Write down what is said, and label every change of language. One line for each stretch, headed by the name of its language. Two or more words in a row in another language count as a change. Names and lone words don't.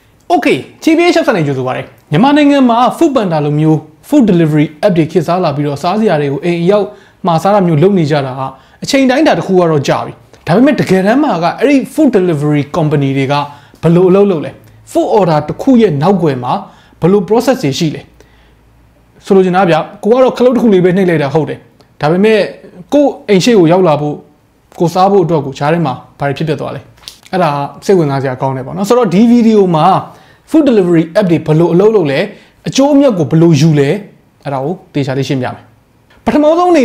Burmese: Okay, TBH Labs နဲ့ကြိုဆိုပါရစေ။မြန်မာနိုင်ငံမှာ foodpanda လိုမျိုး
English: food delivery app
Burmese: တွေခေတ်စားလာပြီးတော့စားစရာတွေကိုအိမ်ရောက်မှာစားတာမျိုးလုပ်နေကြတာဟာအချိန်တိုင်းတာတစ်ခုကတော့ကြာပြီ။ဒါပေမဲ့တကယ်တမ်းမှာကအဲ့ဒီ
English: food delivery company
Burmese: တွေကဘယ်လိုအလုပ်လုပ်လဲ
English: food order
Burmese: တစ် ခုရဲ့နောက်ွယ်မှာဘယ်လို process တွေရှိလဲ။ဆိုလိုချင်တာဗျ။ကိုကတော့ခလုတ်တစ်ခုလေးပဲနှိပ်လိုက်တာဟုတ်တယ်။ဒါပေမဲ့ကိုအိမ်ရှိကိုရောက်လာဖို့ကိုစားဖို့အတွက်ကိုဈားထဲမှာဘာတွေဖြစ်ပျက်သွားလဲ။အဲ့ဒါ စိတ်ဝင်စားစရာကောင်းတယ်ပေါ့နော်။ဆိုတော့ဒီဗီဒီယိုမှာ
English: food delivery app
Burmese: တွေဘယ်လိုအလုပ်လုပ်လဲအကျိုးအမြတ်ကိုဘယ်လိုယူလဲအဲ့ဒါကိုသေချာလေးရှင်းပြမယ်ပထမဆုံးအနေ